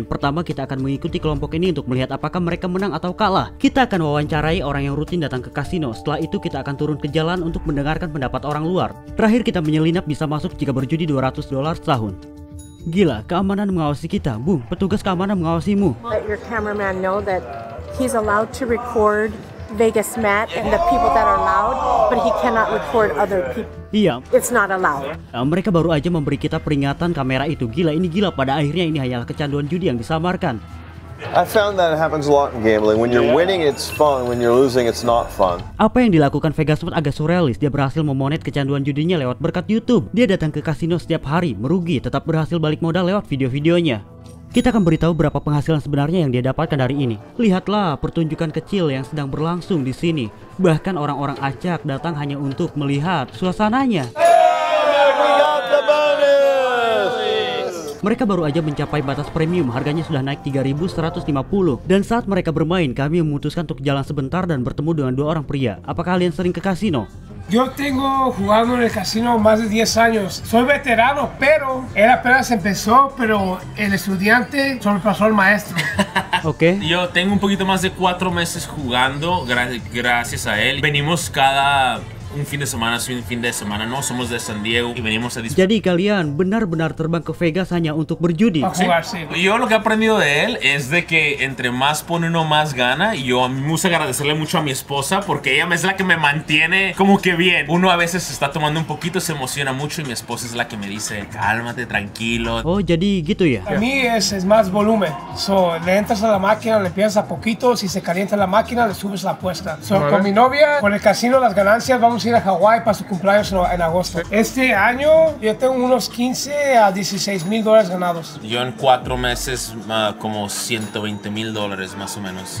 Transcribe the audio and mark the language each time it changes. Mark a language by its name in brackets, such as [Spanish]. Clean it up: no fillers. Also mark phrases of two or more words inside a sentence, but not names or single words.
[Indonesian] Pertama, kita akan mengikuti kelompok ini untuk melihat apakah mereka menang atau kalah. Kita akan wawancarai orang yang rutin datang ke kasino. Setelah itu kita akan turun ke jalan untuk mendengarkan pendapat orang luar. Terakhir, kita menyelinap bisa masuk jika berjudi $200 setahun. Gila, keamanan mengawasi kita. Bung, petugas keamanan mengawasimu. [English] Let your cameraman know that he's allowed to record Vegasmat and the people that are loud, but he cannot record other people. [Indonesian] Iya, [English] It's not allowed. [Indonesian] mereka baru aja memberi kita peringatan kamera itu. Gila, ini gila. Pada akhirnya ini hanyalah kecanduan judi yang disamarkan. [English] I found that it happens a lot in gambling. When you're winning, it's fun. When you're losing, it's not fun. [Indonesian] Apa yang dilakukan Vegasmat agak surrealis. Dia berhasil memonet kecanduan judinya lewat berkat YouTube. Dia datang ke kasino setiap hari, merugi, tetap berhasil balik modal lewat video-videonya. Kita akan beritahu berapa penghasilan sebenarnya yang dia dapatkan dari ini. Lihatlah pertunjukan kecil yang sedang berlangsung di sini. Bahkan orang-orang acak datang hanya untuk melihat suasananya. Mereka baru aja mencapai batas premium, harganya sudah naik 3.150. Dan saat mereka bermain, kami memutuskan untuk jalan sebentar dan bertemu dengan 2 orang pria. Apakah kalian sering ke kasino? [Spanish] Yo tengo jugando en el casino más de 10 años. Soy veterano, pero él apenas empezó, pero el estudiante sobrepasó al maestro. [Indonesian] Oke. [Spanish] Yo tengo un poquito más de 4 meses jugando, gracias a él. Venimos cada un fin de semana, no somos de San Diego y venimos a disfrutar. [Indonesian] Jadi kalian benar-benar terbang ke Vegas hanya untuk berjudi? [Spanish] A jugar, sí. Yo lo que he aprendido de él es de que entre más pone uno más gana. Y yo a mí me gusta agradecerle mucho a mi esposa porque ella es la que me mantiene como que bien. Uno a veces está tomando un poquito, se emociona mucho y mi esposa es la que me dice cálmate, tranquilo. [Indonesian] Oh, jadi gitu ya? [Spanish] A mí es más volumen. So, le entras a la máquina, le empiezas a poquito. Si se calienta la máquina, le subes la apuesta. So, con mi novia, con el casino, las ganancias, vamos a ir a Hawái para su cumpleaños en agosto. Este año yo tengo unos 15 a 16 mil dólares ganados. Yo en 4 meses como 120 mil dólares más o menos.